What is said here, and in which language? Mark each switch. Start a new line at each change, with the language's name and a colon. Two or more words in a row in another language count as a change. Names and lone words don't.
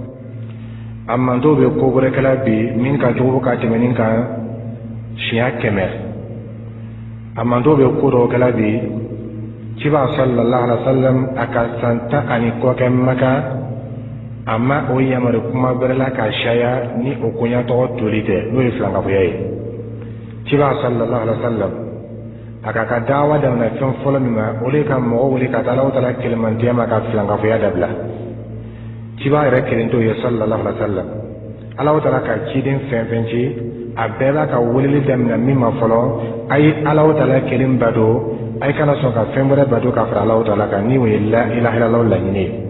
Bambara: a manto bɛ ko wɛrɛ kɛla bi min ka jugu ka tɛmɛ nin kan siɲɛ 100 a manto bɛ ko dɔw kɛla bi cibaga
Arabic: صلى الله عليه وسلم
Bambara: a ka san 10 ani kɔ kɛ Maka a ma o yamari kuma bɛrɛ la ka caya ni o koɲatɔgɔ toli tɛ n'o ye filankafoya ye cibaga
Arabic: صلى الله عليه و
Bambara: sallam a ka dawa daminɛ fɛn fɔlɔ min ma o de ka mɔgɔ wele ka taa Alahu Taala kelemantiya ma ka filankafoya dabila cibaga yɛrɛ kelen t'o ye
Arabic: صلى الله عليه وسلم
Bambara: Alahu Taala ka ciden fɛn fɛn ci a bɛɛ b'a ka weleli daminɛ min ma fɔlɔ a ye Alahu Taala kelen bato a ye kana sɔn ka fɛn wɛrɛ bato ka fara Alahu Taala kan ni o ye
Arabic: لا إله إلا الله
Bambara: laɲini ye